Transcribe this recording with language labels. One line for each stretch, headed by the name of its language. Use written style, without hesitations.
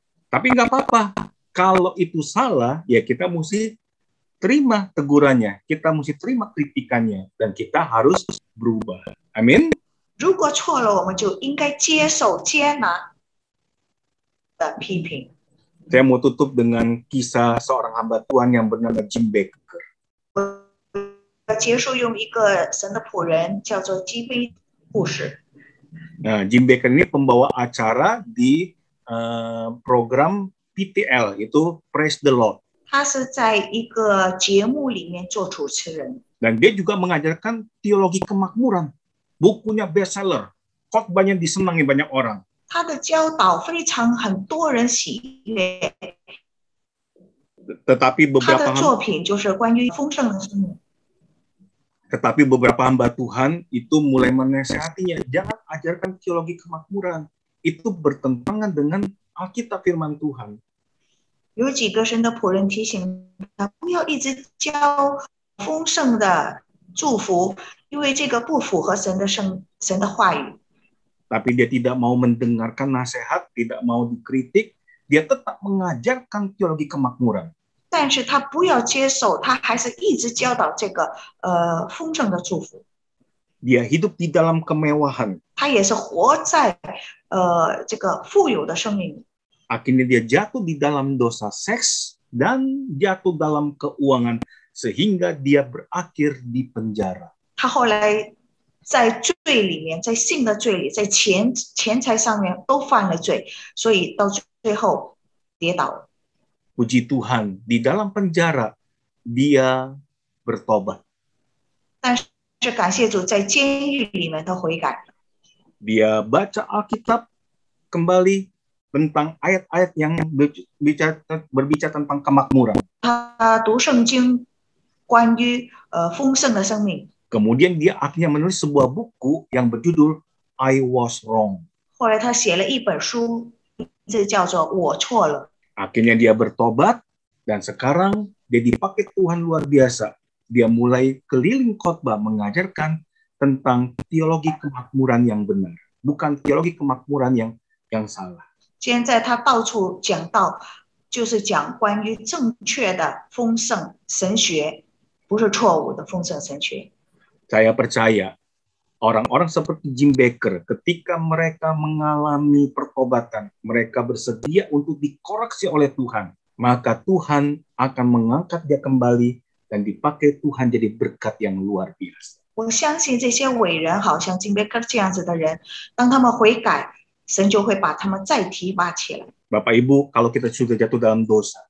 Indonesian: Tapi nggak apa-apa. Kalau itu salah, ya kita mesti terima tegurannya. Kita mesti terima kritikannya. Dan kita harus berubah. Amin.
Chinese: 如果错了，我们就应该接受、接纳的批评。
Indonesian: Saya mau tutup dengan kisah seorang hamba Tuhan yang bernama Jim Baker.
Chinese: 结束用一个神的仆人叫做基杯故事。
Indonesian: Nah, Jim Baker ini pembawa acara di program PTL, itu Praise the Lord.
Chinese: 他是在一个节目里面做主持人。
Indonesian: Dan dia juga mengajarkan teologi kemakmuran. Bukunya bestseller. Khotbahnya disenangi banyak orang.
Chinese: 他的教导非常很多人喜悦。
Indonesian: Tetapi
Chinese: 他
Indonesian: beberapa
Chinese: 的作品就是关于丰盛的生命。
Indonesian: Tetapi beberapa hamba Tuhan itu mulai menasihatinya, jangan ajarkan teologi kemakmuran. Itu bertentangan dengan Alkitab firman Tuhan.
Chinese: 有几个神的仆人提醒他，不要一直教丰盛的祝福，因为这个不符合神的话语。
Indonesian: Tapi dia tidak mau mendengarkan nasihat, tidak mau dikritik, dia tetap mengajarkan teologi kemakmuran.
Chinese: 但是他不要接受，他还是一直教导这个丰盛的祝福。
Indonesian: Dia hidup di dalam kemewahan.
Chinese: 他也是活在这个富有的生命里。
Indonesian: Akhirnya dia jatuh di dalam dosa seks dan jatuh dalam keuangan sehingga dia berakhir di penjara.
Chinese: 他后来在罪里面，在性的罪里，在钱财上面都犯了罪，所以到最后跌倒了。
Indonesian: Puji Tuhan, di dalam penjara dia bertobat.
Chinese: 但是感谢主，在监狱里面他悔改。
Indonesian: Dia baca Alkitab kembali tentang ayat-ayat yang berbicara tentang kemakmuran.
Chinese: 他读圣经，关于丰盛的生命。
Indonesian: Kemudian dia akhirnya menulis sebuah buku yang berjudul I Was Wrong.
Chinese: 后来他写了一本书，名字叫做《我错了》。
Indonesian: Akhirnya dia bertobat dan sekarang dia dipakai Tuhan luar biasa. Dia mulai keliling khotbah mengajarkan tentang teologi kemakmuran yang benar, bukan teologi kemakmuran yang salah.
Chinese: 现在他到处讲道，就是讲关于正确的丰盛神学，不是错误的丰盛神学。
Indonesian: Saya percaya orang-orang seperti Jim Baker ketika mereka mengalami pertobatan, mereka bersedia untuk dikoreksi oleh Tuhan, maka Tuhan akan mengangkat dia kembali dan dipakai Tuhan jadi berkat yang luar biasa.
Chinese: 我相信这些伟人，好像金贝克这样子的人，当他们悔改，神就会把他们再提拔起来。
Indonesian: Bapak Ibu, kalau kita sudah jatuh dalam dosa,